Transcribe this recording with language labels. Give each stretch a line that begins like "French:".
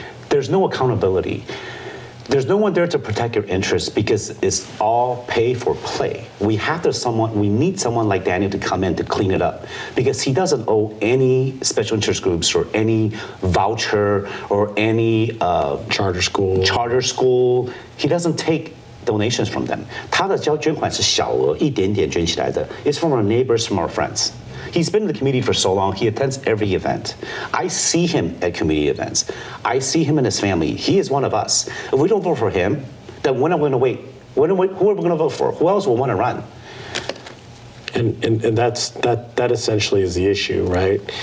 English: There's no accountability. There's no one there to protect your interests because it's all pay for play. We need someone like Daniel to come in to clean it up because he doesn't owe any special interest groups or any voucher or any charter school. He doesn't take donations from them.
Chinese: 他的捐款是小额，一点点捐起来的。
English: It's from our neighbors, from our friends. He's been in the community for so long. He attends every event. I see him at community events. I see him and his family. He is one of us. If we don't vote for him, then when are we going to wait? Who are we going to vote for? Who else will want to run? And that essentially is the issue, right?